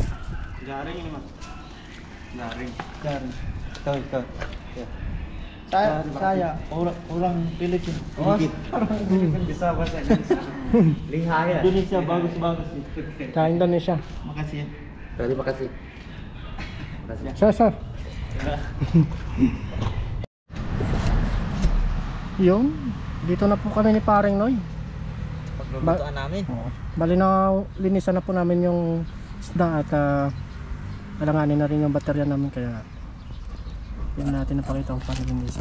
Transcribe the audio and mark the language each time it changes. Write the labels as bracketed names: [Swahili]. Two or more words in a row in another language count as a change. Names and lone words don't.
[Indonesian] Garing ini mas. Garing. Tuh. Saya orang Filipina. Bisa bahasa Indonesia. Lihai ya. Indonesia bagus nih. Sa Indonesia. Makasih ya. Terima kasih. Sir. [Filipino] Yung, dito na po kami ni paring Noy. Paglulutuan namin. Bali na linisan na po namin yung isda at alanganin na rin yung baterya namin kaya yun natin napakita kung paano linisan.